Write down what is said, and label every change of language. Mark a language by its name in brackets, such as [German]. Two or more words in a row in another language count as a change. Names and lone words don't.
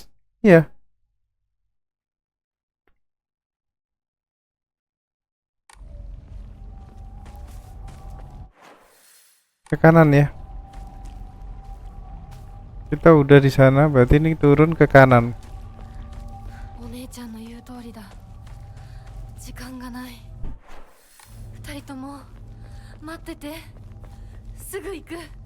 [Indonesian] Iya. Ke kanan ya. Kita udah di sana, berarti ini turun ke kanan. [Japanese] お姉ちゃんの言う通りだ。時間がない。二人とも待ってて。すぐ行く。